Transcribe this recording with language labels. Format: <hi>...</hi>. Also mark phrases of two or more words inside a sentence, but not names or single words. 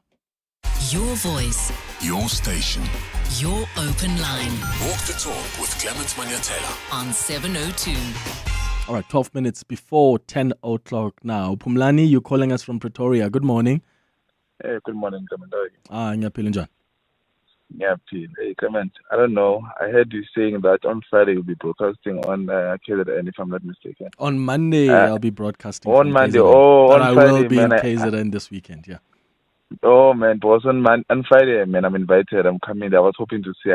<en>Your voice. Your station. Your open line. Walk the talk with Clement Manyathela on 702. All right, 12 minutes before 10 o'clock now. Pumlani, you're calling us from Pretoria. Good morning. Hey, good morning, Clement.</en> <zu>Ngiyaphila njani? Ngiyaphila.</zu> <en>Hey, Clement, I don't know. I heard you saying that on Friday you'll be broadcasting on KZN, if I'm not mistaken. On Monday, I'll be broadcasting. On Monday, KZN. But on I Friday, will be man, in KZN this weekend, yeah. Oh, man, but on Friday, man, I'm invited. I'm coming. I was hoping to see.</en>